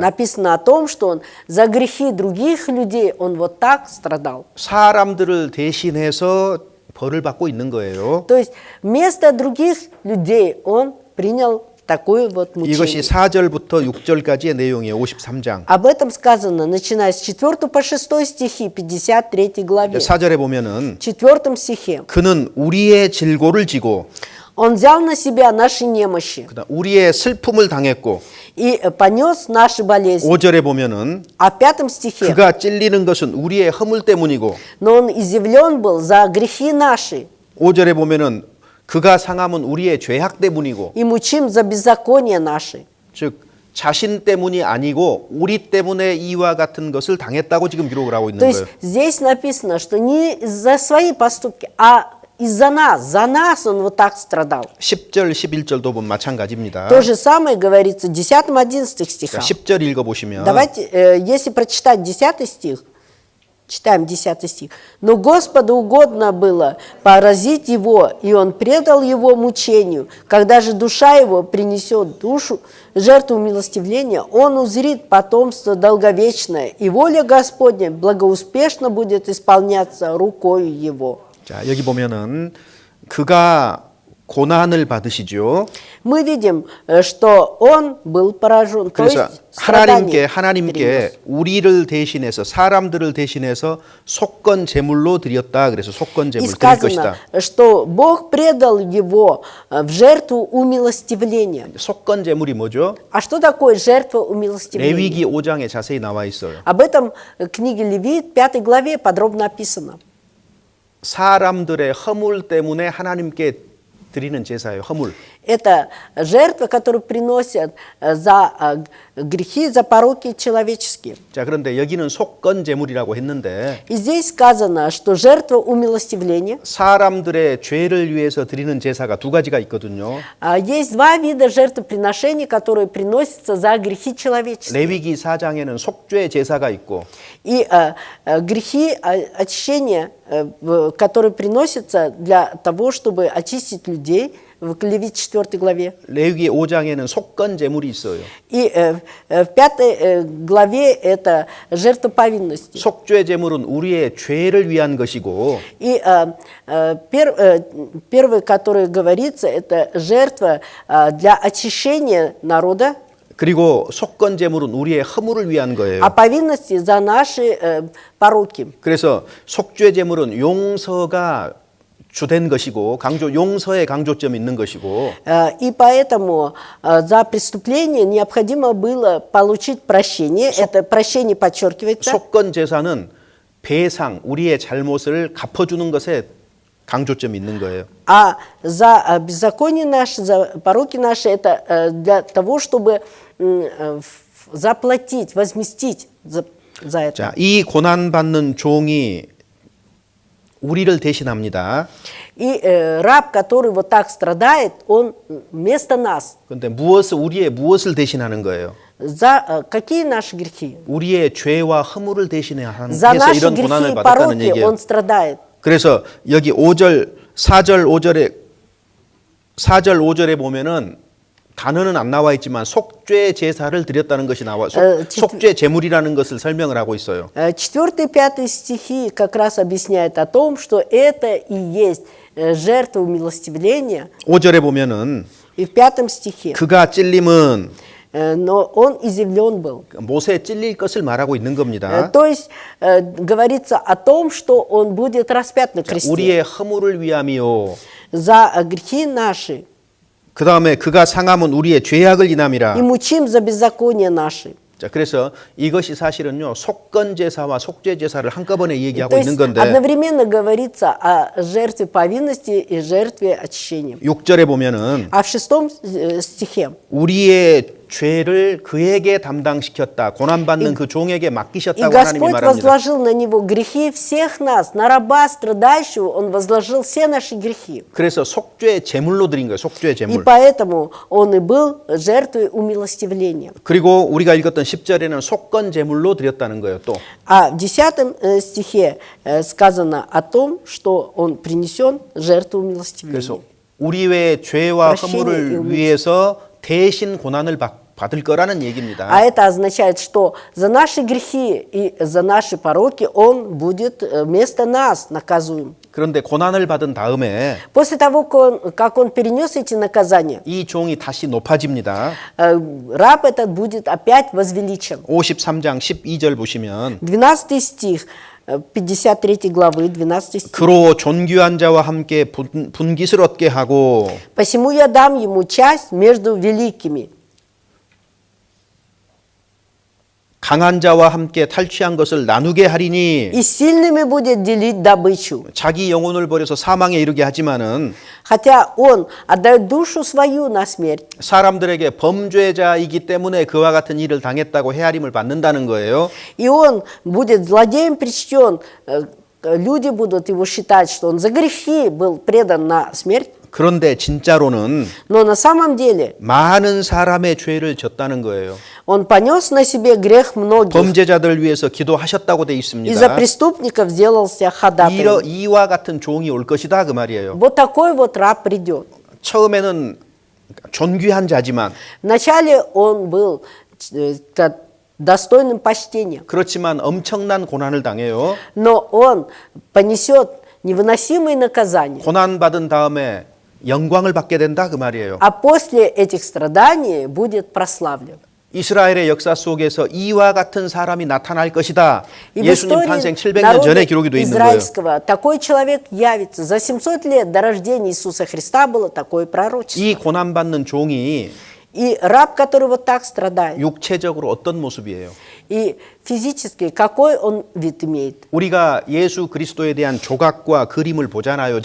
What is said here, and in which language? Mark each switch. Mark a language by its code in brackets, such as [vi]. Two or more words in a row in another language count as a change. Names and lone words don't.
[ru] Написано о том, что он за грехи других людей, он вот так страдал. [ko] 사람들을 대신해서 벌을 받고 있는 거예요. [ru] То есть вместо других людей он принял такое вот [ko] 이것이 [ru] мучение. [ko] 4절부터 6절까지의 내용이에요. 53장. [ru] Об этом сказано, начиная с 4 по 6 стихи 53 главе. [ko] 4절에 보면은 [ru] В 4 стихе. [ko] 그는 우리의 질고를 지고 [ru] Он взял на себя наши немощи [ko] 그다음 우리의 슬픔을 당했고 [ru] и понес наши болезни. [ko] 5절에 보면은 [ru] А в 5 стихе. [ko] 그가 찔리는 것은 우리의 허물 때문이고 [ru] Но он изъявлен был за грехи наши [ko] 5절에 보면은 그가 상함은 우리의 죄악 때문이고 [ru] и мучим за беззаконие наши. [ko] 즉 자신 때문이 아니고 우리 때문에 이와 같은 것을 당했다고 지금 기록을 하고 있는 [ru] То есть [ko] 거예요. [ru] здесь написано, что не за свои поступки, а из-за нас. За нас он вот так страдал. [ko] 10절, 11절도 보면 마찬가지입니다. [ru] То же самое говорится в 10-11 [ko] 자, [ru] стихах. [ko] 10절 읽어보시면 [ru] Давайте, если прочитать 10 стих, читаем 10 стих. «Но Господу угодно было поразить его, и он предал его мучению. Когда же душа его принесет душу, жертву милостивления, он узрит потомство долговечное, и воля Господня благоуспешно будет исполняться рукою его». [ko] 자, 여기 보면은 그가 고난을 받으시죠. [ru] Мы видим, что он был поражен, то [ko] 그래서 [ru] есть страдания [ko] 하나님께 [ru] перенес. [ko] 우리를 대신해서 사람들을 대신해서 속건 제물로 드렸다. 그래서 속건 [ru] И [ko] 제물 드릴 [ru] сказано, [ko] 것이다. [ru] что Бог предал его в жертву умилостивления. [ko] 속건 제물이 뭐죠? [ru] А что такое жертва умилостивления? [ko] 레위기 5장에 자세히 나와 있어요. [ru] Об этом в книге Левит, 5 главе подробно описано. [ko] 사람들의 허물 때문에 하나님께 드리는 제사예요. 허물. [ru] Это жертва, которую приносят за грехи, за пороки человеческие. [ko] 자, 그런데 여기는 속건 제물이라고 했는데 [ru] И здесь сказано, что жертва умилостивления. [ko] 사람들의 죄를 위해서 드리는 제사가 두 가지가 있거든요. [ru] Есть два вида жертвоприношений, которые приносятся за грехи человеческие. [ko] 레위기 4장에는 속죄 제사가 있고 [ru] И грехи очищения, которые приносятся для того, чтобы очистить людей, в Левит 4 главе. [ko] 레위기 5장에는 속건 제물이 있어요. [ru] И в 5 главе это жертва повинности. [ko] 속죄 제물은 우리의 죄를 위한 것이고 [ru] И первое, которое говорится, это жертва для очищения народа, [ko] 그리고 속건 제물은 우리의 허물을 위한 거예요. [ru] а повинности за наши пороки. [ko] 그래서 속죄 제물은 용서가 주된 것이고 용서의 강조점이 있는 것이고 [ru] И поэтому за преступление необходимо было получить прощение. Это прощение подчеркивается. [ko] 속건 제사는 배상, 우리의 잘못을 갚아주는 것에 강조점이 있는 거예요. [ru] А за беззаконие наше, за пороки наши, это для того, чтобы заплатить, возместить за это. [ko] 자, 이 고난 받는 종이 우리를 대신합니다. [ru] И раб, который вот так страдает, он вместо нас. [ko] 그런데 우리의 무엇을 대신하는 거예요? [ru] За какие наши грехи? [ko] 우리의 죄와 허물을 대신해서 [ru] За наши [ko] 이런 [ru] грехи [ko] 고난을 [ru] и [ko] 받았다는 [ru] пороки [ko] 얘기예요. [ru] он страдает. [ko] 그래서 여기 4절, 5절에 보면은 단어는 안 나와 있지만 속죄 제사를 드렸다는 것이 나와 속죄 제물이라는 것을 설명을 하고 있어요. [ru] 4 и 5 стихи как раз объясняют о том, что это и есть жертва умилостивления. [ko] 5절에 보면은 [ru] И в 5 стихе. [ko] 그가 찔림은 [ru] Но он изъявлен был. [ko] 못에 찔릴 것을 말하고 있는 겁니다. [ru] То есть говорится о том, что он будет распят на кресте. [ko] 우리의 허물을 위함이요. [ru] За грехи наши. [ko] 그 다음에 그가 상함은 우리의 죄악을 인함이라. [ru] И мучим за беззаконие наши. [ko] 자, 그래서 이것이 사실은요 속건 제사와 속죄 제사를 한꺼번에 얘기하고 [ru] То [ko] 있는 [ru] есть [ko] 건데 [ru] одновременно говорится о жертве повинности и жертве очищения. [ko] 6절에 보면은 [ru] А в 6 стихе [ko] 우리의 죄를 그에게 담당시켰다. 고난받는 그 종에게 [ru] И [ko] 맡기셨다고 하나님이 [ru] Господь [ko] 말합니다. [ru] возложил на него грехи всех нас, на раба страдающего Он возложил все наши грехи. [ko] 그래서 속죄 제물로 드린 거예요. 속죄 [ru] И [ko] 제물. [ru] поэтому Он и был жертвой умилостивления. [ko] 그리고 우리가 읽었던 10절에는 속건 제물로 드렸다는 거예요. 또 [ru] А в 10 стихе сказано о том, что Он принесен жертву умилостивления. [ko] 그래서 우리 외의 죄와 [ru] Прощение и [ko] 허물을 [ru] умилостивление. [ko] 위해서 대신 고난을 받을 거라는 얘기입니다. [ru] А это означает, что за наши грехи и за наши пороки Он будет вместо нас наказуем. [ko] 그런데 고난을 받은 다음에 [ru] После того, как Он перенес эти наказания, [ko] 이 종이 다시 높아집니다. [ru] раб этот будет опять возвеличен. [ko] 53장 12절 보시면 [ru] 12 стих 53 главы, 12 стих. [ko] 그로 존귀한 자와 함께 분깃을 얻게 하고 [ru] «Посему я дам ему часть между великими, [ko] 강한 자와 함께 탈취한 것을 나누게 하리니 [ru] и сильными будет делить добычу». [ko] 자기 영혼을 버려서 사망에 이르게 하지만은 [ru] Хотя он отдает душу свою на смерть, [ko] 사람들에게 범죄자이기 때문에 그와 같은 일을 당했다고 헤아림을 받는다는 거예요. [ru] и он будет злодеем причтен, люди будут его считать, что он за грехи был предан на смерть, [ko] 그런데 진짜로는 [ru] но на самом деле [ko] 많은 사람의 죄를 졌다는 거예요. [ru] он понес на себе грех многих, [ko] 범죄자들 위해서 기도하셨다고 돼 [ru] и за [ko] 있습니다. [ru] преступников сделался ходатаем. [ko] 이와 같은 종이 올 것이다 그 말이에요. [ru] Вот такой вот раб придет. [ko] 처음에는 존귀한 자지만 [ru] Вначале он был достойным почтения, [ko] 그렇지만 엄청난 고난을 당해요. [ru] но он понесет невыносимые наказания. [ko] 고난 받은 다음에 영광을 받게 된다 그 말이에요. А после этих страданий будет прославлен. 이스라엘의 역사 속에서 이와 같은 사람이 나타날 것이다. [ru] И в [ko] 예수님 [ru] истории [ko] 탄생 700년 [ru] народа [ko] 전에 기록이 돼 있는 거예요. [ru] израильского такой человек явится. За 700 лет до рождения Иисуса Христа было такое пророчество. [ko] 이 고난 받는 종이 [ru] И раб, который вот так страдает, [ko] 육체적으로 어떤 모습이에요? [ru] и физически какой он вид имеет. [ko] 우리가 예수 그리스도에 대한 조각과 그림을 보잖아요.